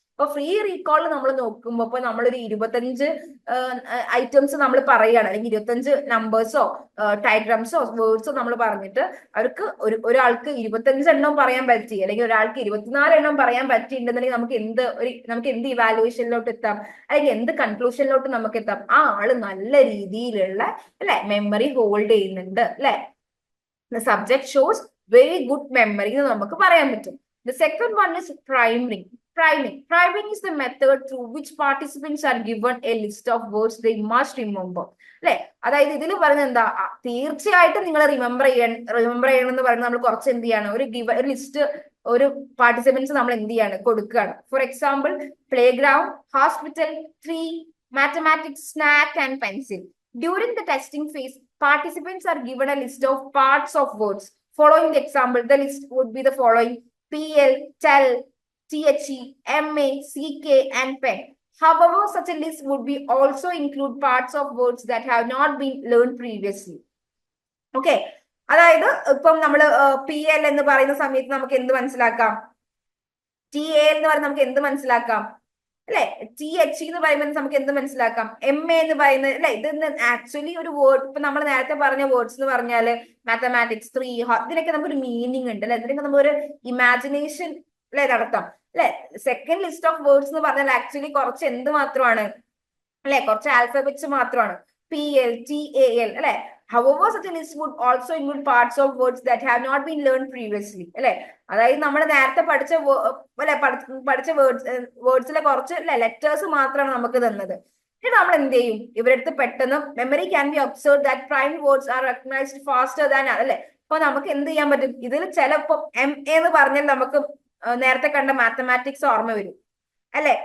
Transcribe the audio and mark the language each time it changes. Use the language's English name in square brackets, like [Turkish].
[Malayalam] അപ്പൊ free recall നമ്മൾ നോക്കുമ്പോൾ ഇപ്പൊ നമ്മളൊരു 25 ഐറ്റംസ് നമ്മൾ പറയുകയാണ്, അല്ലെങ്കിൽ 25 നമ്പേഴ്സോ ഡയഗ്രാംസോ വേർഡ്സോ നമ്മൾ പറഞ്ഞിട്ട് അവർക്ക് ഒരാൾക്ക് 25 എണ്ണം പറയാൻ പറ്റി, അല്ലെങ്കിൽ ഒരാൾക്ക് 24 എണ്ണം പറയാൻ പറ്റിയിട്ടുണ്ടെന്നുണ്ടെങ്കിൽ നമുക്ക് എന്ത് ഇവാലുവേഷനിലോട്ട് എത്താം, അല്ലെങ്കിൽ എന്ത് കൺക്ലൂഷനിലോട്ട് നമുക്ക് എത്താം, ആ ആള് നല്ല രീതിയിലുള്ള അല്ലെ മെമ്മറി ഹോൾഡ് ചെയ്യുന്നുണ്ട് അല്ലെ. [English] The subject shows very good memory [Malayalam] എന്ന് നമുക്ക് പറയാൻ പറ്റും. [English] The second one is priming. Priming is the method through which participants are given a list of words they must remember. [Malayalam] അല്ലെ, അതായത് ഇതിൽ പറയുന്നത് എന്താ, തീർച്ചയായിട്ടും നിങ്ങൾ റിമെമ്പർ ചെയ്യണം എന്ന് പറയുന്നത് നമ്മൾ കുറച്ച് എന്ത് ചെയ്യാണ്, ഒരു ലിസ്റ്റ് ഒരു പാർട്ടിസിപ്പൻസ് നമ്മൾ എന്ത് ചെയ്യാണ് കൊടുക്കുകയാണ്. [English] For example, playground, hospital, tree, mathematics, snack and pencil. During the testing phase, participants are given a list of parts of words. Following the example, the list would be the following: PL, tell, THE, MA, CK, and pen. However, such a list would be also include parts of words that have not been learned previously. [Malayalam] Okay, അതായത് ഇപ്പം നമ്മൾ PL എന്ന് പറയുന്ന സമയത്ത് നമുക്ക് എന്ത് മനസ്സിലാക്കാം, TA എന്ന് പറയുന്നത് നമുക്ക് എന്ത് മനസ്സിലാക്കാം അല്ലെ. TH എന്ന് പറയുമ്പോൾ നമുക്ക് എന്ത് മനസ്സിലാക്കാം, MA എന്ന് പറയുന്നത് അല്ലെ. ഇത് ആക്ച്വലി ഒരു വേർഡ്, ഇപ്പൊ നമ്മൾ നേരത്തെ പറഞ്ഞ വേർഡ്സ് എന്ന് പറഞ്ഞാല് മാത്തമാറ്റിക്സ് 3 ഇതിനൊക്കെ നമുക്കൊരു മീനിങ് ഉണ്ട് അല്ലെ. ഇതിനൊക്കെ നമുക്കൊരു ഇമാജിനേഷൻ അല്ലെ നടത്താം അല്ലെ. സെക്കൻഡ് ലിസ്റ്റ് ഓഫ് വേർഡ്സ് എന്ന് പറഞ്ഞാൽ ആക്ച്വലി കുറച്ച് എന്ത് മാത്രമാണ് അല്ലെ, കുറച്ച് ആൽഫബറ്റ്സ് മാത്രമാണ്. PL, TAL അല്ലെ. [English] However, such a list would also include parts of words that have not been learned previously അല്ലെ. [Malayalam] അതായത് നമ്മൾ നേരത്തെ പഠിച്ച അല്ലെ പഠിച്ച വേർഡ്സിലെ കുറച്ച് അല്ലെ ലെറ്റേഴ്സ് മാത്രമാണ് നമുക്ക് തന്നത്. ഇത് നമ്മൾ എന്ത് ചെയ്യും, ഇവരടുത്ത് പെട്ടെന്ന് [English] Memory can be observe that prime words are recognised faster than അല്ലെ. [Malayalam] അപ്പൊ നമുക്ക് എന്ത് ചെയ്യാൻ പറ്റും, ഇതിൽ ചിലപ്പോ MA എന്ന് പറഞ്ഞാൽ നമുക്ക് നേരത്തെ കണ്ട മാത്തമാറ്റിക്സ് ഓർമ്മ വരും അല്ലെ.